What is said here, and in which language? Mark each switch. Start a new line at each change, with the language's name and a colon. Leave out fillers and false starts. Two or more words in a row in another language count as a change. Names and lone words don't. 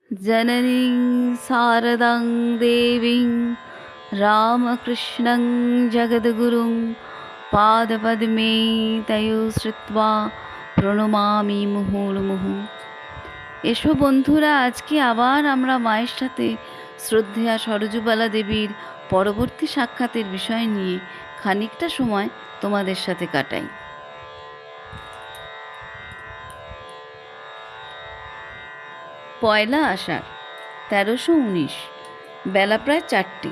Sanskrit: जननीं शारदां देवीं रामकृष्णं जगद्गुरुं पादपद्मे तयो श्रुत्वा প্রণমামি মুহুর্মুহু।
Bangla: এসো বন্ধুরা, আজকে আবার আমরা মায়ের সাথে শ্রদ্ধেয়া সরজুবালা দেবীর পরবর্তী সাক্ষাতের বিষয় নিয়ে খানিকটা সময় তোমাদের সাথে কাটাই। পয়লা আষাঢ় 1319, বেলা প্রায় 4টে।